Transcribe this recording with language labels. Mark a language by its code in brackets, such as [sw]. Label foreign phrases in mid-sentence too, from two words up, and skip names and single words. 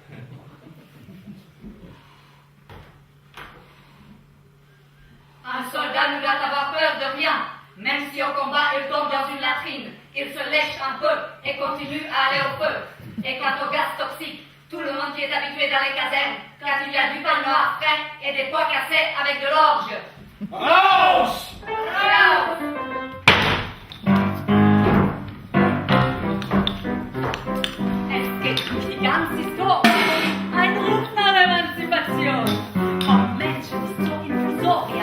[fr] Un soldat ne doit avoir peur de rien. Même si au combat il tombe dans une latrine, il se lèche un peu et continue à aller au feu. Et quant au gaz toxique, tout le monde qui est habitué dans les casernes, quand il y a du pain noir frais et des pois cassés avec de l'orge. [de] Raus! Raus! Es geht durch die ganze Historie. Ein Ruf nach Emanzipation. Vom Menschen bis zur Infusoria.